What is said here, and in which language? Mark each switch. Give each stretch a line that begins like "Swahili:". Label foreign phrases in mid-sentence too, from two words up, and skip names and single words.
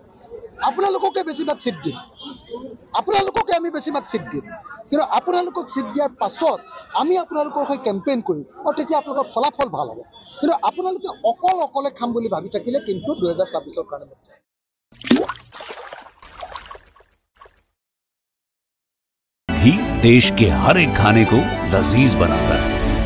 Assamese: আপোনালোককে বেছিভাগ ছিট দিম, আপোনালোককে আমি বেছিভাগ ছিট দিম, কিন্তু আপোনালোকক ছিট দিয়াৰ পাছত আমি আপোনালোকৰ হৈ কেম্পেইন কৰিম আৰু তেতিয়া আপোনালোকৰ ফলাফল ভাল হ'ব। কিন্তু আপোনালোকে অকলে খাম বুলি ভাবি থাকিলে কিন্তু 2026 কাৰণে
Hindi: घी देश के हर एक खाने को लजीज बनाता है।